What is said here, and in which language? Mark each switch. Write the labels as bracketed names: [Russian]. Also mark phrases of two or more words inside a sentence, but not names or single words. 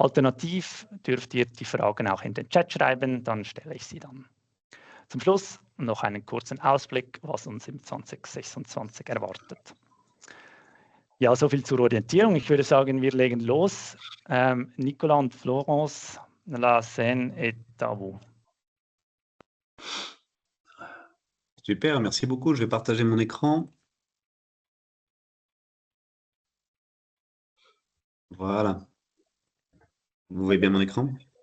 [German] Alternativ dürft ihr die Fragen auch in den Chat schreiben, dann stelle ich sie dann. Zum Schluss noch einen kurzen Ausblick, was uns im 2026 erwartet. Ja, soviel zur Orientierung. Ich würde sagen, wir legen los. [French] Nicolas und Florence, la scène est à vous. Super, merci beaucoup. Je vais partager mon écran. Voilà. Vous voyez bien mon écran?